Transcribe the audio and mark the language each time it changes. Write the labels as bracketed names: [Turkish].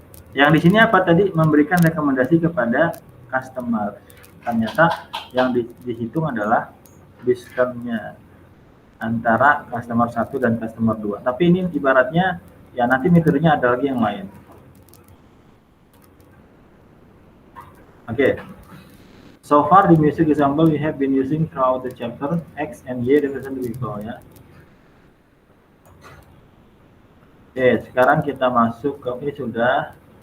[Indonesian] Yang di sini apa tadi? Memberikan rekomendasi kepada customer. Ternyata yang dihitung adalah diskonnya antara customer 1 dan customer 2. Tapi ini ibaratnya ya nanti metodenya ada lagi yang lain. [English] Okay. So far the music example we have been using throughout the chapter X and Y represent vehicle ya. [Indonesian] Oke, sekarang kita masuk ke ini sudah.